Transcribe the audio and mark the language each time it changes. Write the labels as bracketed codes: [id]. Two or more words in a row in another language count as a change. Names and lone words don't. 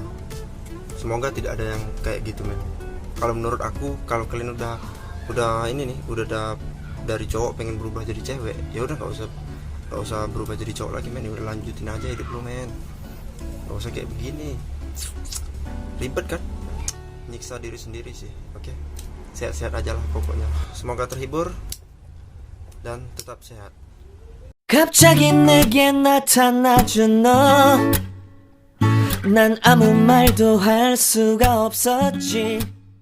[id] Semoga tidak ada yang kayak gitu men. Kalau menurut aku, kalau kalian udah ini nih, udah dari cowok pengen berubah jadi cewek, ya udah nggak usah berubah jadi cowok lagi men. Udah lanjutin aja hidup lu men. Nggak usah kayak begini, ribet kan, nyiksa diri sendiri sih. Oke, sehat-sehat aja lah pokoknya. Semoga terhibur dan tetap sehat. [ko] 갑자기 내게 나타나준 너, 난 아무 말도 할 수가 없었지.